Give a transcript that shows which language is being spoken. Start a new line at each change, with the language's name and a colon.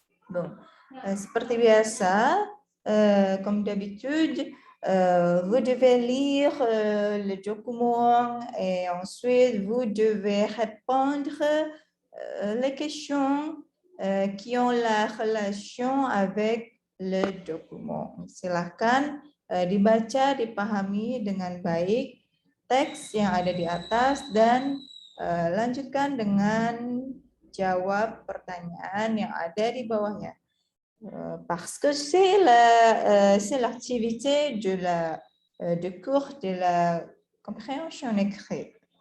French: Bon,
Indonesian: seperti biasa,
French: comme d'habitude, vous devez lire le document et ensuite vous devez répondre les questions qui ont la relation avec le document.
Indonesian: Silakan dibaca, dipahami dengan baik teks yang ada di atas dan lanjutkan dengan jawab pertanyaan yang ada di bawahnya.
French: Parce que c'est l'activité de cours de la compréhension écrite.